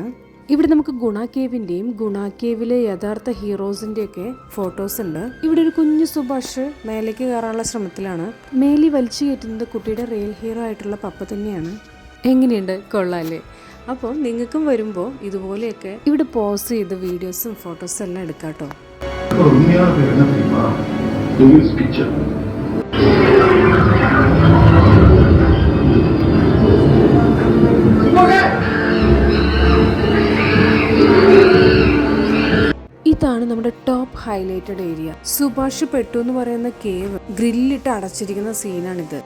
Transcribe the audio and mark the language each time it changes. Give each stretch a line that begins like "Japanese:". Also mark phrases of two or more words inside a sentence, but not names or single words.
Malayalam: ഇവിടെ നമുക്ക് ഗുണ കേവിൻ്റെയും ഗുണ കേവിലെ യഥാർത്ഥ ഹീറോസിൻ്റെയൊക്കെ ഫോട്ടോസ് ഉണ്ട്. ഇവിടെ ഒരു കുഞ്ഞു സുഭാഷ് മേലേക്ക് കയറാനുള്ള ശ്രമത്തിലാണ്. മേലി വലിച്ചു കയറ്റുന്നത് കുട്ടിയുടെ
English: real hero
Malayalam: ആയിട്ടുള്ള പപ്പ തന്നെയാണ്. എങ്ങനെയുണ്ട്? കൊള്ളാല്ലേ? അപ്പോൾ നിങ്ങൾക്കും വരുമ്പോൾ ഇതുപോലെയൊക്കെ ഇവിടെ പോസ് ചെയ്ത് വീഡിയോസും ഫോട്ടോസും എല്ലാം എടുക്കാം കേട്ടോ.
Tamil: உண்மையான பேர் என்ன தெரியுமா? டெவில்ஸ் கிச்சன்.
Malayalam: ഇതാണ് നമ്മുടെ
English: top highlighted area.
Malayalam: സുഭാഷ് പെട്ടു എന്ന് പറയുന്ന കേവ് ഗ്രില്ലിട്ട് അടച്ചിരിക്കുന്ന സീനാണിത്.